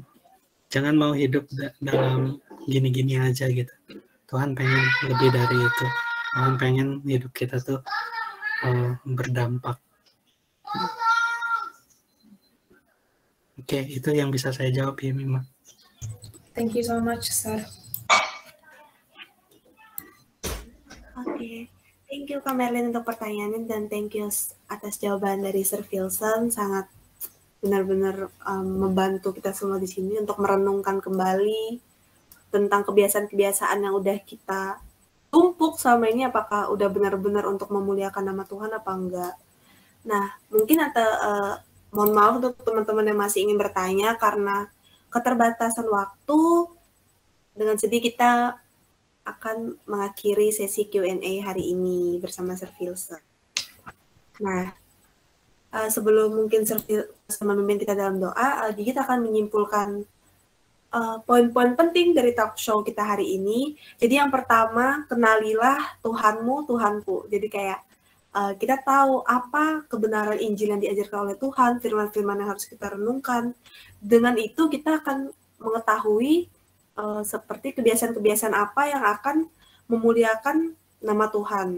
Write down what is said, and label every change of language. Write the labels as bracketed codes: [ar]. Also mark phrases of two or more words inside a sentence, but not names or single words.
[id] Jangan mau hidup dalam gini-gini aja gitu. Tuhan pengen lebih dari itu. Tuhan pengen hidup kita tuh berdampak. Oke, itu yang bisa saya jawab ya, Mima. [en] Thank you so much, Sir. [id] Oke, [en] thank you [id] Kak Merlin untuk pertanyaannya, dan [en] thank you [id] atas jawaban dari Sir Filson. Sangat benar-benar membantu kita semua di sini untuk merenungkan kembali tentang kebiasaan-kebiasaan yang udah kita tumpuk selama ini, apakah udah benar-benar untuk memuliakan nama Tuhan apa enggak. Nah, mungkin mohon maaf untuk teman-teman yang masih ingin bertanya, karena keterbatasan waktu, dengan sedih kita akan mengakhiri sesi Q&A hari ini bersama Sir Filson. Nah, sebelum mungkin memimpin kita dalam doa, Gigit akan menyimpulkan poin-poin penting dari [en] talk show [id] kita hari ini. Jadi yang pertama, kenalilah Tuhanmu, Tuhanku. Jadi kayak kita tahu apa kebenaran Injil yang diajarkan oleh Tuhan, firman-firman yang harus kita renungkan. Dengan itu kita akan mengetahui seperti kebiasaan-kebiasaan apa yang akan memuliakan nama Tuhan.